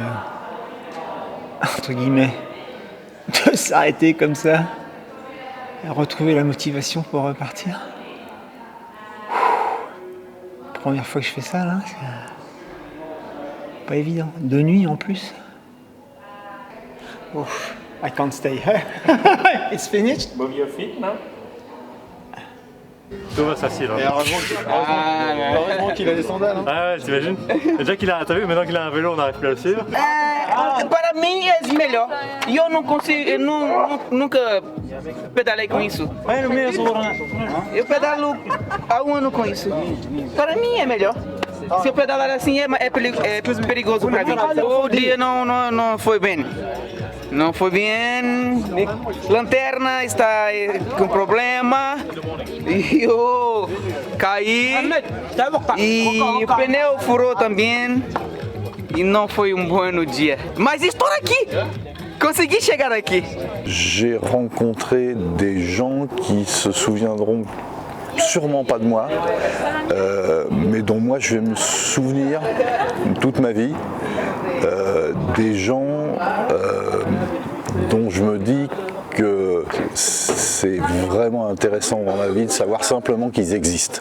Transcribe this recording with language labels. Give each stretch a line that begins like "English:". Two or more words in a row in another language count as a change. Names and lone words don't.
French: entre guillemets, de s'arrêter comme ça et retrouver la motivation pour repartir. Première fois que je fais ça là, c'est pas évident. De nuit en plus. Ouf,
English: I can't stay. It's finished. Move your feet now.
French: Tout va facile. Et heureusement qu'il a des sandales. Hein. Ah ouais, t'imagines? Déjà qu'il a, t'as vu, maintenant qu'il a un vélo, on n'arrive plus à le suivre.
Portuguese: Para mim é melhor. E eu não consigo, eu nunca pedalei com isso. Eu pedalo há ano com isso. Para mim é melhor. Se eu pedalar assim é perigoso para mim. O dia não foi bem. Não foi bem. Lanterna está com problema. E eu caí. E o pneu furou também. E não foi bom dia. Mas estou aqui! Consegui chegar aqui!
French: J'ai rencontré des gens qui se souviendront sûrement pas de moi, mais dont moi je vais me souvenir toute ma vie. Des gens dont je me dis que c'est vraiment intéressant dans ma vie de savoir simplement qu'ils existent.